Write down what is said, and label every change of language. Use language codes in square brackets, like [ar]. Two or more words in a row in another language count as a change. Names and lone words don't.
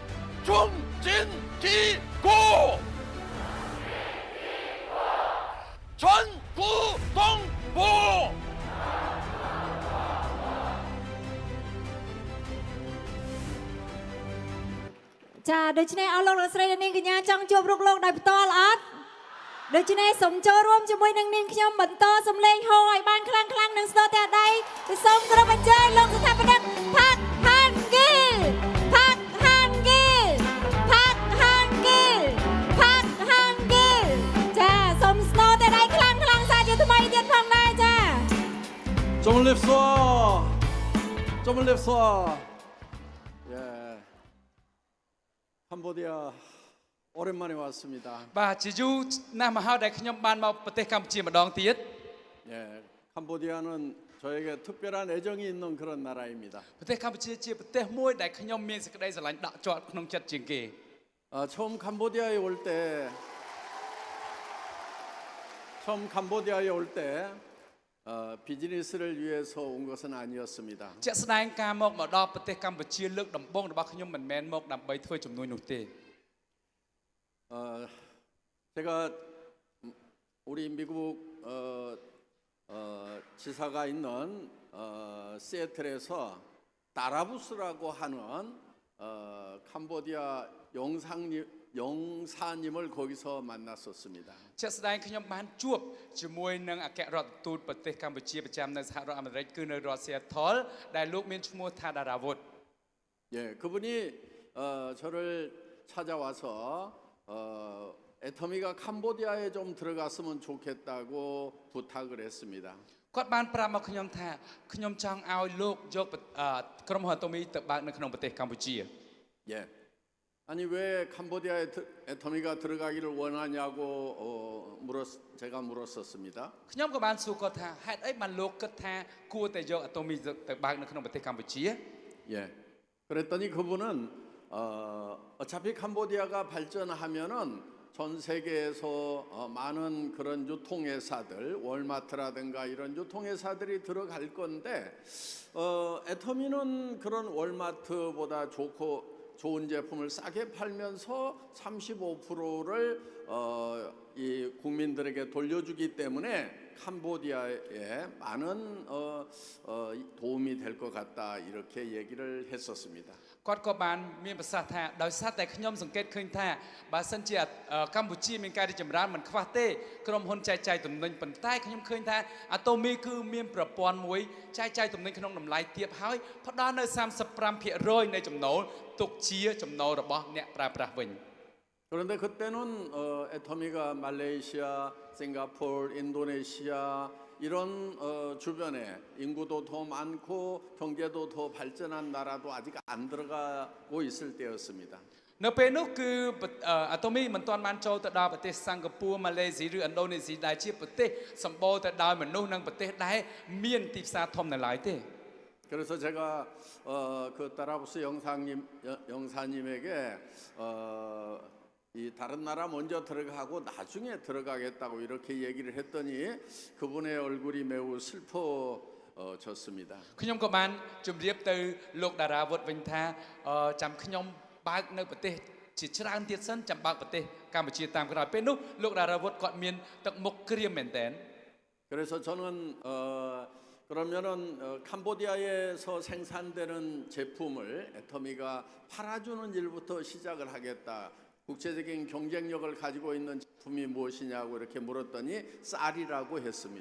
[ko] 중진기고 전구동보. 자, [km] ដូច្នេះអស់លោកលោកស្រីនាងកញ្ញាចង់ជួបរូបលោកដោយផ្ទាល់អត់ដូច្នេះសូមចូល រួមជាមួយនឹងនាងខ្ញុំបន្តសំឡេងហោឲ្យបានខ្លាំងៗនិងស្ទើរតែដៃគឺសូមគោរពអញ្ជើញលោកស្ថាបនិកផាក់ហានគីលផាក់ហានគីលផាក់ហានគីលផាក់ហានគីលចាសូមស្ទើរតែដៃខ្លាំងៗសាជាថ្មីទៀតផងដែរចា 좀을 냅소. 좀을 냅소. [ko] 예. 캄보디아 오랜만에 왔습니다. [km] បាទជាយូរណាស់មកហើយដែលខ្ញុំបានមកប្រទេសកម្ពុជាម្ដងទៀត [ko] 예. 캄보디아는 저에게 특별한 애정이 있는 그런 나라입니다. [km] ប្រទេសកម្ពុជាជាប្រទេសមួយដែលខ្ញុំមានសេចក្តីស្រឡាញ់ដក់ជាប់ក្នុងចិត្តជាងគេ [ko] 처음 캄보디아에 올 때 비즈니스를 위해서 온 것은 아니었습니다. [km] ជាក់ស្ដែងការមកដល់ប្រទេសកម្ពុជាលើកដំបូងរបស់ខ្ញុំមិនមែនមកដើម្បីធ្វើជំនួញនោះទេ [ko] 제가 우리 미국 지사가 있는 시애틀에서 다라부스라고 하는 캄보디아 영사님을 거기서 만났었습니다. [km] ជាក់ស្ដែងខ្ញុំបានជួបជាមួយនឹងអគ្គរដ្ឋទូតប្រទេសកម្ពុជាប្រចាំនៅសហរដ្ឋអាមេរិកគឺនៅរដ្ឋ Seattle ដែលលោកមានឈ្មោះថាដារ៉ាវុត [ko] 예, 그분이 저를 찾아와서 애터미가 캄보디아에 좀 들어갔으면 좋겠다고 부탁을 했습니다. [km] គាត់បានប្រាប់មកខ្ញុំថាខ្ញុំចង់ឲ្យលោកយកក្រុមហ៊ុន Atomy ទៅបើកនៅក្នុងប្រទេសកម្ពុជា [ko] 예. 아니 왜 캄보디아에 애터미가 들어가기를 원하냐고 제가 물었었습니다. [km] ខ្ញុំក៏បានសួរគាត់ថាហេតុអីបានលោកគិតថាគួរតែយក Atomy ទៅបើកនៅក្នុងប្រទេសកម្ពុជា [ko] 예. 그랬더니 그분은 어차피 캄보디아가 발전하면은 전 세계에서 많은 그런 유통회사들, 월마트라든가 이런 유통회사들이 들어갈 건데 애터미는 그런 월마트보다 좋고 좋은 제품을 싸게 팔면서 35%를 이 국민들에게 돌려주기 때문에 캄보디아에 많은 도움이 될 것 같다 이렇게 얘기를 했었습니다. [km] គាត់ក៏បានមានប្រសាសន៍ថាដោយសារតែខ្ញុំសង្កេតឃើញថាបើសិនជាកម្ពុជាមានការរីកចម្រើនមិនខ្វះទេក្រុមហ៊ុនចែកចាយទំនិញប៉ុន្តែខ្ញុំឃើញថាអាតូមីគឺមានប្រព័ន្ធមួយចែកចាយទំនិញក្នុងតម្លៃទាបហើយផ្ដល់នៅ 35% នៃចំណូលទុកជាចំណូលរបស់អ្នកប្រើប្រាស់វិញ [ko] 그런데 그때는 애터미가 말레이시아, 싱가포르, 인도네시아 이런 주변에 인구도 더 많고 경제도 더 발전한 나라도 아직 안 들어가고 있을 때였습니다. [km] នៅពេលនោះគឺអាតូមីមិនទាន់បានចូលទៅដល់ប្រទេសសិង្ហបុរីម៉ាឡេស៊ីឬឥណ្ឌូនេស៊ីដែលជាប្រទេសសម្បូរទៅដោយមនុស្សនិងប្រទេសដែលមានទីផ្សារធំនៅឡើយទេ [ko] 그래서 제가 그 따라부스 영사님에게 이 다른 나라 먼저 들어가고 나중에 들어가겠다고 이렇게 얘기를 했더니 그분의 얼굴이 매우 슬퍼졌습니다. [km] ខ្ញុំក៏បានជម្រាបទៅលោកតារាវុធវិញថាចាំខ្ញុំបើកនៅប្រទេសជាច្រើនទៀតសិនចាំបើកប្រទេសកម្ពុជាតាមក្រោយពេលនោះលោកតារាវុធគាត់មានទឹកមុខក្រៀមមែនទែន [ko] 그래서 저는 그러면은 캄보디아에서 생산되는 제품을 애터미가 팔아주는 일부터 시작을 하겠다. 국제적인 경쟁력을 가지고 있는 제품이 무엇이냐고 이렇게 물었더니 쌀이라고 했습니다.